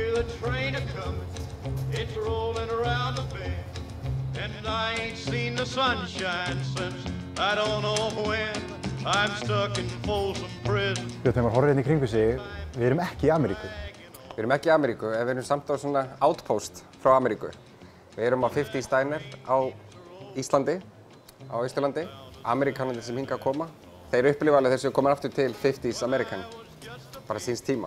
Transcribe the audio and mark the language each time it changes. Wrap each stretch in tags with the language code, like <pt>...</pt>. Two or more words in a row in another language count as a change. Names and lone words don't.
<en>train a-comin', it's rollin' around the bend, and I ain't seen the sunshine since I don't know when. I'm stuck in Folsom Prison.</en> <is>Þegar maður horfir hérna í kringu sig, við erum ekki í Ameríku. Við erum ekki í Ameríku, en við erum samt á svona outpost frá Ameríku. Við erum á 50's Diner á Íslandi, á Austurlandi. Ameríkanarnir sem hingað koma, þeir upplifa alveg þeir séu komin aftur til</is> <en>50's American,</en> <is>bara síns tíma.</is>